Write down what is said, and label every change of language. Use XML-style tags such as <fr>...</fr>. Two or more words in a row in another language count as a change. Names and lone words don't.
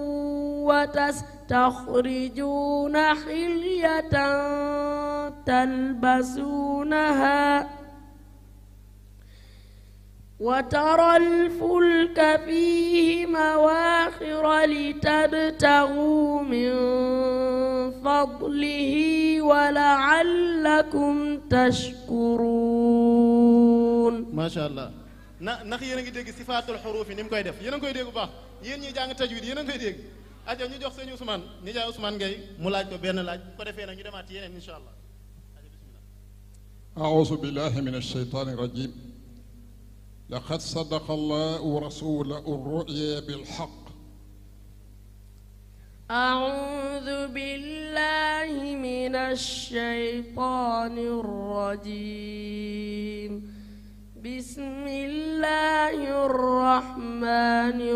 <ar>وتستخرجون حلية تلبسونها وترى الفلك فيه مواخر لتبتغوا من فضله ولعلكم تشكرون. ما شاء الله.</ar> <wo>ndax yéen a ngi dégg</wo> <ar>صفات الحروف</ar> <wo>yi ni mu koy def yéen a ngi koy dégg bu baax yéen ñi jàng tajwid yéen a ngi koy dégg aja ñu jox sëñ Ousmane nijaay Ousmane Gueye mu laaj ko benn laaj ko defee nag ñu demaat ci yeneen</wo> <ar>إن شاء الله. أعوذ بالله من الشيطان الرجيم لقد صدق الله رسوله الرؤيا بالحق أعوذ بالله من الشيطان الرجيم بسم الله الرحمن</ar>